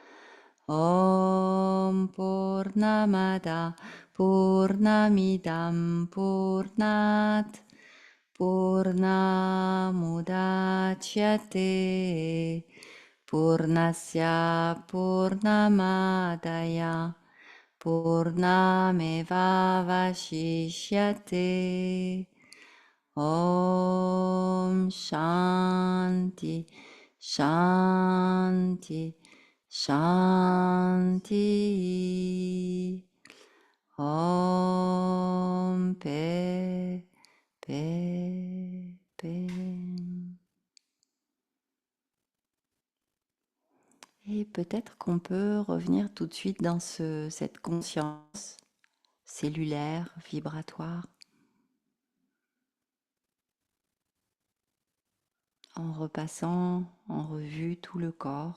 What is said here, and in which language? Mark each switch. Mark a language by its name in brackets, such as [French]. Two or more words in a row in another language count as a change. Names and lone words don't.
[Sanskrit] Om Purnamada Purnamidam Purnat Purnamudachyate Purnasya Purnamadaya Purnameva Vashishyate. Om Shanti Shanti Shanti. [French] Om Paix, Paix, Paix. Et peut-être qu'on peut revenir tout de suite dans cette conscience cellulaire, vibratoire, en repassant en revue tout le corps.